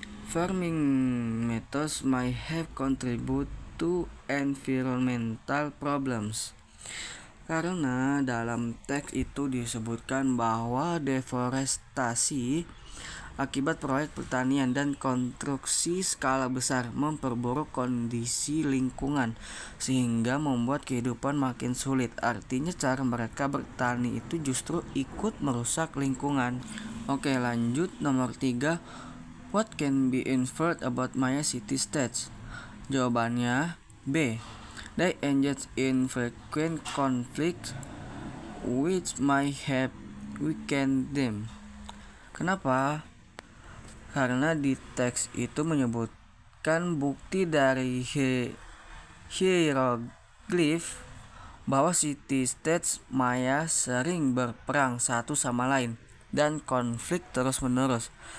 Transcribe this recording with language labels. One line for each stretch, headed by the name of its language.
English: Farming methods might have contributed to environmental problems.
Indonesian: Karena dalam teks itu disebutkan bahwa deforestasi akibat proyek pertanian dan konstruksi skala besar memperburuk kondisi lingkungan sehingga membuat kehidupan makin sulit. Artinya cara mereka bertani itu justru ikut merusak lingkungan. Oke, lanjut nomor 3.
English: What can be inferred about Maya city-states?
Indonesian: Jawabannya B.
English: They engage in frequent conflicts which might have weakened them.
Indonesian: Kenapa? Karena di teks itu menyebutkan bukti dari hieroglif bahwa city-states Maya sering berperang satu sama lain dan konflik terus-menerus.